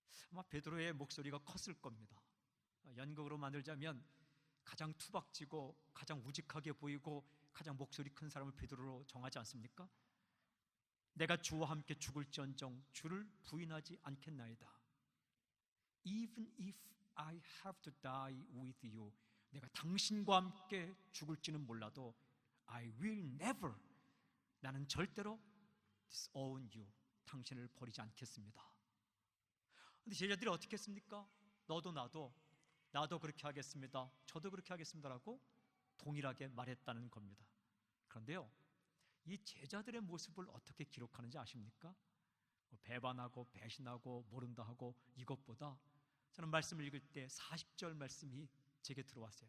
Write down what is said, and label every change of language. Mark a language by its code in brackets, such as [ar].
[ko] 아마 베드로의 목소리가 컸을 겁니다. 연극으로 만들자면 가장 투박지고 가장 우직하게 보이고 가장 목소리 큰 사람을 베드로로 정하지 않습니까? 내가 주와 함께 죽을지언정 주를 부인하지 않겠나이다. [en] Even if I have to die with you, [ko] 내가 당신과 함께 죽을지는 몰라도 [en] I will never, [ko] 나는 절대로 [en] disown you, [ko] 당신을 버리지 않겠습니다. 근데 제자들이 어떻게 했습니까? 너도 나도 그렇게 하겠습니다, 저도 그렇게 하겠습니다라고 동일하게 말했다는 겁니다. 그런데요, 이 제자들의 모습을 어떻게 기록하는지 아십니까? 배반하고 배신하고 모른다 하고 이것보다 저는 말씀을 읽을 때 40절 말씀이 제게 들어왔어요.